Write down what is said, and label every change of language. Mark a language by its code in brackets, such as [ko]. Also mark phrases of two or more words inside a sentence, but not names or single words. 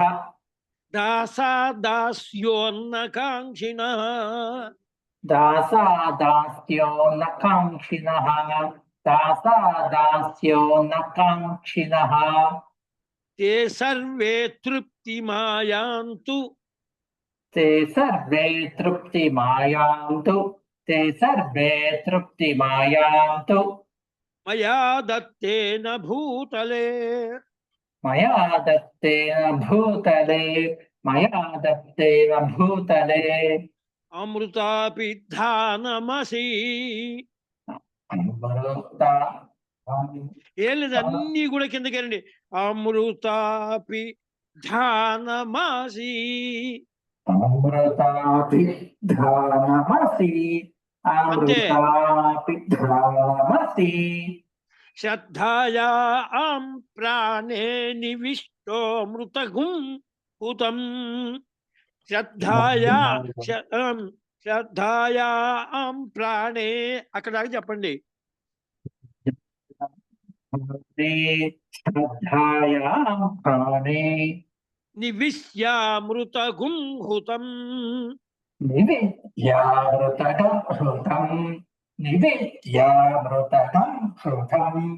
[sa] దాసా దాస్యోన్నకాంక్షిణః దాసా దాస్యో న కాంక్షిణః దాసా దాస్యో న కాంక్షిణః తే సర్వే తృప్తిమాయాంతు ते सर्वे तृप्तिमायान्तु ते सर्वे तृप्तिमायान्तु మయా దత్తేన భూతలే मया दत्तेन भूतले मया दत्तेन भूतले అమృతాపి ధానమసి. अमृता [te] ఏం లేదు, అన్ని కూడా కిందకెళ్ళండి. [sa] అమృతాపి ధానమసి अमृतापि धानमसि अमृतापि धानमसि శ్రద్ధాయాం ప్రాణే నివిష్టో మృతగుం హుతం. శ్రద్ధాయాం ప్రాణే [te] అక్కడ దాకా చెప్పండి. [sa] श्रद्धायां प्राणे నివిశ్యామృతగుం హుతం. निविद्यामृतकं हृतं निविद्यामृतकं हृतं